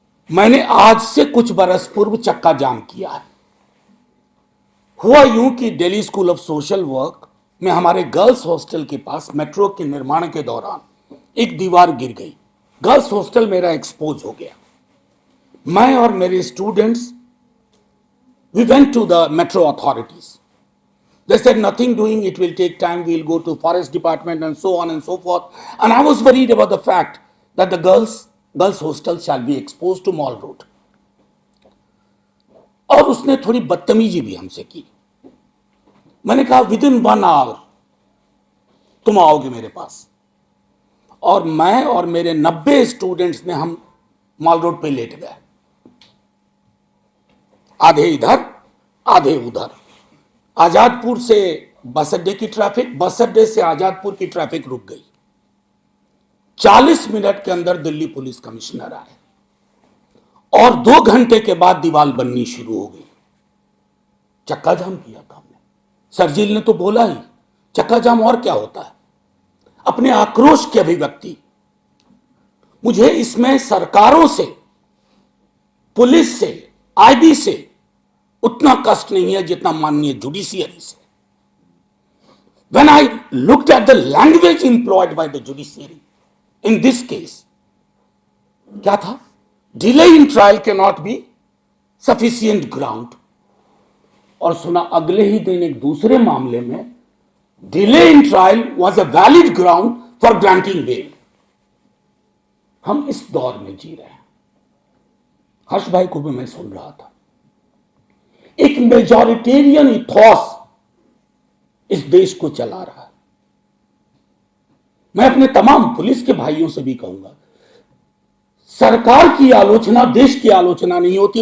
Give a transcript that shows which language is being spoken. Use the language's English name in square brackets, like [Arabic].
[Hindi] मैंने आज से कुछ बरस पूर्व चक्का जाम किया है। हुआ यूं कि Delhi school of social work में हमारे गर्ल्स हॉस्टल के पास मेट्रो के निर्माण के दौरान एक दीवार गिर गई। गर्ल्स हॉस्टल मेरा एक्सपोज हो गया। मैं और मेरे students [English] We went to the metro authorities. They said nothing doing, it will take time, we'll go to forest department and so on and so forth. And I was worried about the fact that the girls hostel shall be exposed to Mall Road. [Hindi] और उसने थोड़ी बदतमीजी भी हमसे की। मैंने कहा [English] within 1 hour [Hindi] तुम आओगे मेरे पास। और मैं और मेरे 90 स्टूडेंट्स ने हम मॉल रोड पे लेट गए, आधे इधर आधे उधर। आजादपुर से बस अड्डे की ट्रैफिक, बस अड्डे से आजादपुर की ट्रैफिक रुक गई। 40 मिनट के अंदर दिल्ली पुलिस कमिश्नर आए और 2 घंटे के बाद दीवार बननी शुरू हो गई। चक्का जाम किया था हमने। सरजील ने तो बोला ही, चक्का जाम और क्या होता है, अपने आक्रोश की अभिव्यक्ति। मुझे इसमें सरकारों से, पुलिस से, आईबी से उतना कष्ट नहीं है जितना माननीय जुडिशियरी से। [English] When I looked at the language employed by the judiciary in this case, [Hindi] क्या था? [English] Delay in trial cannot be sufficient ground। [Hindi] और सुना अगले ही दिन एक दूसरे मामले में [English] delay in trial was a valid ground for granting bail। [Hindi] हम इस दौर में जी रहे हैं। हर्ष भाई को भी मैं सुन रहा था। एक [English] majoritarian ethos [Hindi] इस देश को चला रहा है। मैं अपने तमाम पुलिस के भाइयों से भी कहूंगा, सरकार की आलोचना देश की आलोचना नहीं होती।